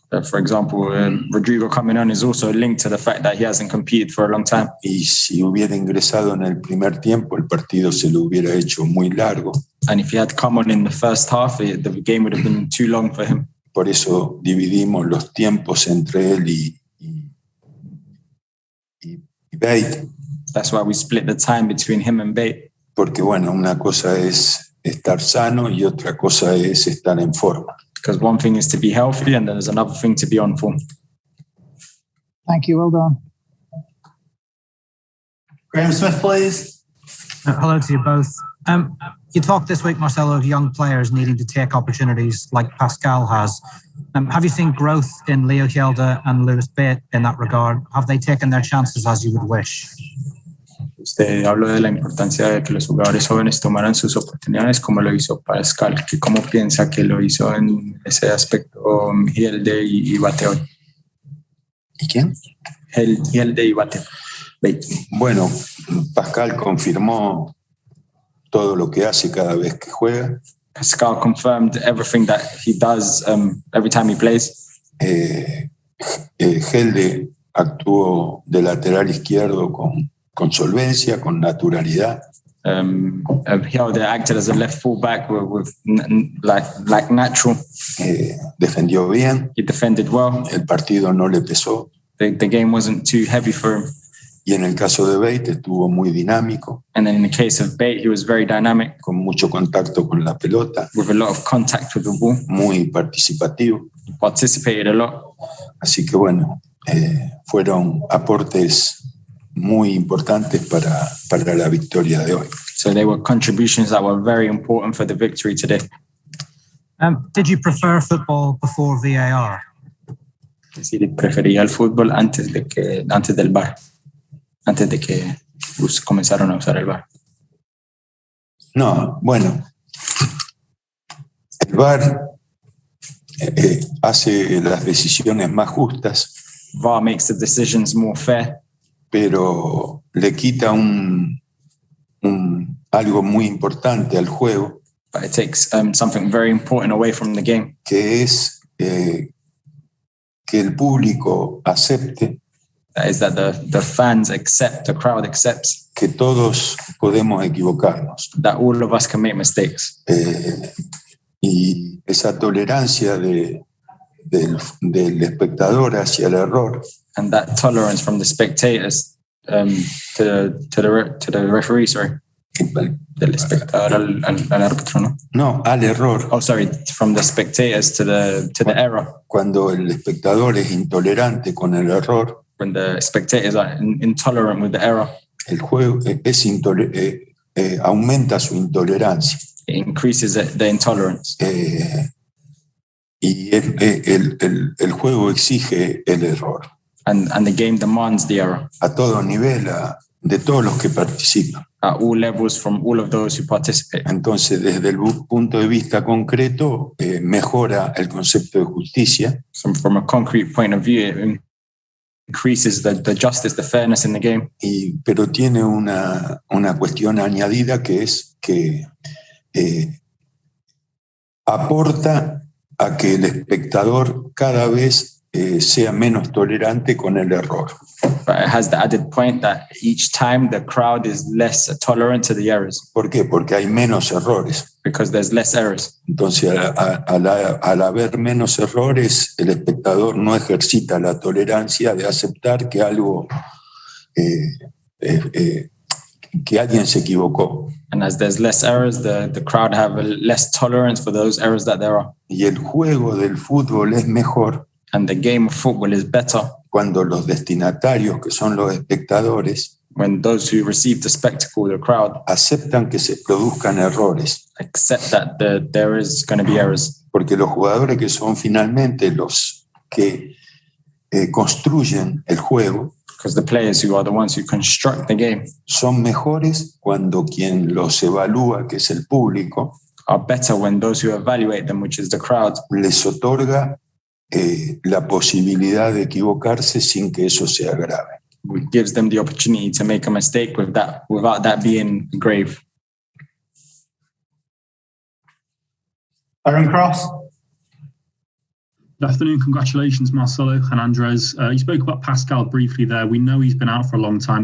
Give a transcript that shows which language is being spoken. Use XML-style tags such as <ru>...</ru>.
<en>For example, Rodrigo coming on is also linked to the fact that he hasn't competed for a long time.</en> <es>Y si hubiera ingresado en el primer tiempo, el partido se lo hubiera hecho muy largo.</es> <en>And if he had come on in the first half, the game would have been too long for him.</en> <es>Por eso dividimos los tiempos entre él y Bate.</es> <en>That's why we split the time between him and Bate.</en> <es>Porque bueno, una cosa es estar sano y otra cosa es estar en forma.</es> <en>Because one thing is to be healthy and then there's another thing to be on form. Thank you. Well done. Graham Smith, please. Hello to you both. You talked this week, Marcelo, of young players needing to take opportunities like Pascal has. Have you seen growth in Leo Hjelde and Lewis Bate in that regard? Have they taken their chances as you would wish?</en> <es>Usted habló de la importancia de que los jugadores jóvenes tomaran sus oportunidades como lo hizo Pascal. ¿Cómo piensa que lo hizo en ese aspecto Hjelde y Bate hoy? ¿Y quién? Hjelde y Bate. Bueno, Pascal confirmó todo lo que hace cada vez que juega.</es> <en>Pascal confirmed everything that he does every time he plays.</en> <es>Hjelde actuó de lateral izquierdo con solvencia, con naturalidad.</es> <en>Hjelde acted as a left fullback with like natural.</en> <es>Defendió bien.</es> <en>He defended well.</en> <es>El partido no le pesó.</es> <en>The game wasn't too heavy for him.</en> <es>Y en el caso de Bate estuvo muy dinámico.</es> <en>And then in the case of Bate, he was very dynamic.</en> <es>Con mucho contacto con la pelota.</es> <en>With a lot of contact with the ball.</en> <es>Muy participativo.</es> <en>He participated a lot.</en> <es>Así que bueno, fueron aportes muy importantes para la victoria de hoy.</es> <en>So they were contributions that were very important for the victory today. Did you prefer football before VAR?</en> <es>Es decir, prefería el fútbol antes del VAR. Antes de que comenzaron a usar el VAR. No, bueno, el VAR hace las decisiones más justas.</es> <en>VAR makes the decisions more fair.</en> <es>Pero le quita algo muy importante al juego.</es> <en>But it takes something very important away from the game.</en> <es>Que es que el público acepte.</es> <en>That is that the fans accept, the crowd accepts.</en> <es>Que todos podemos equivocarnos.</es> <en>That all of us can make mistakes.</en> <es>Y esa tolerancia del espectador hacia el error.</es> <en>And that tolerance from the spectators to the referee, sorry.</en> <es>Del espectador al árbitro, ¿no? No, al error.</es> <en>Oh, sorry, from the spectators to the error.</en> <es>Cuando el espectador es intolerante con el error.</es> <en>When the spectators are intolerant with the error.</en> <es>El juego aumenta su intolerancia.</es> <en>It increases the intolerance.</en> <es>Y el juego exige el error.</es> <en>And the game demands the error.</en> <es>A todo nivel, de todos los que participan.</es> <en>At all levels, from all of those who participate.</en> <es>Entonces, desde el punto de vista concreto, mejora el concepto de justicia.</es> <en>So from a concrete point of view, it increases the justice, the fairness in the game.</en> <es>Pero tiene una cuestión añadida que es que aporta a que el espectador cada vez sea menos tolerante con el error.</es> <en>But it has the added point that each time the crowd is less tolerant to the errors.</en> <es>¿Por qué? Porque hay menos errores.</es> <en>Because there's less errors.</en> <es>Entonces, al haber menos errores, el espectador no ejercita la tolerancia de aceptar que algo, que alguien se equivocó.</es> <en>And as there's less errors, the crowd have a less tolerance for those errors that there are.</en> <es>Y el juego del fútbol es mejor.</es> <en>And the game of football is better.</en> <es>Cuando los destinatarios, que son los espectadores,</es> <en>when those who receive the spectacle, the crowd,</en> <es>aceptan que se produzcan errores.</es> <en>Accept that there is going to be errors.</en> <es>Porque los jugadores que son finalmente los que construyen el juego,</es> <en>because the players who are the ones who construct the game,</en> <es>son mejores cuando quien los evalúa, que es el público,</es> <en>are better when those who evaluate them, which is the crowd,</en> <es>les otorga la posibilidad de equivocarse sin que eso sea grave.</es> <en>It gives them the opportunity to make a mistake without that being grave. Aaron Cross. Good afternoon. Congratulations, Marcelo and Andres. You spoke about Pascal briefly there. We know he's been out for a long time.</en>